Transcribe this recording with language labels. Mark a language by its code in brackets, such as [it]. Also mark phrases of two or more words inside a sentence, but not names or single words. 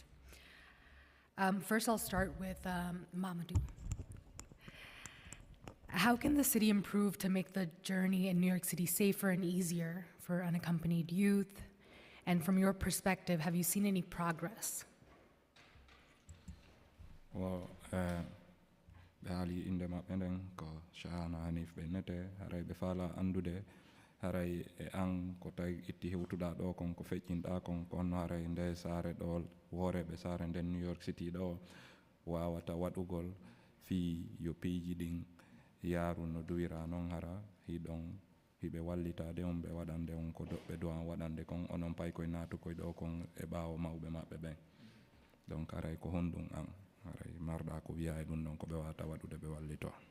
[en] First, I'll start with Mamadou. How can the city improve to make the journey in New York City safer and easier for unaccompanied youth? And from your perspective, have you seen any progress? Well, [ff] Behali inde maɓɓe ko Shahana Hanif ɓe nete haray ɓe faala andude haray e an ko tawi itti hewtuɗa ɗo kon ko feƴƴinɗa kon kono haray nde saare ɗo wooreɓe saare nden New York City ɗo wawata waɗugol fi yo piiji ɗin yaaru no duwira noon hara hiɗon hiɓe wallitade on ɓe waɗande on ko ɓe dowan waɗande kon onon pay koye naatukoye ɗo kon e ɓaawo mawɓe maɓɓe ɓen donc haray ko honɗum an haray marɗa ko wiya e ɗum ɗon ko ɓe wawata waɗude ɓe wallito.